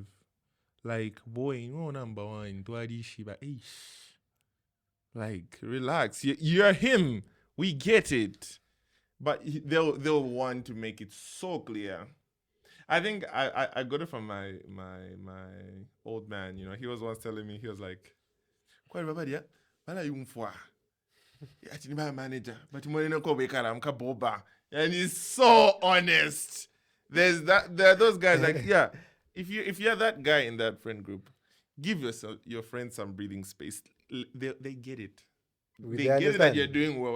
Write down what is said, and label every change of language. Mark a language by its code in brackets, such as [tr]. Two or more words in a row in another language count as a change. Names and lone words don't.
[en] Like, boy, you know number one, Tuadi Shiba. Like, relax. You're him. We get it. But they'll want to make it so clear. I think I got it from my old man. You know, he was once telling me, he was like, [bem] "Kwa baba dia, bala yumfwa. [en] Actually, my manager, but you know, boba." And he's so honest. There are those guys like, yeah. If you're that guy in that friend group, give your friends some breathing space. They get it. They get it that you're doing well.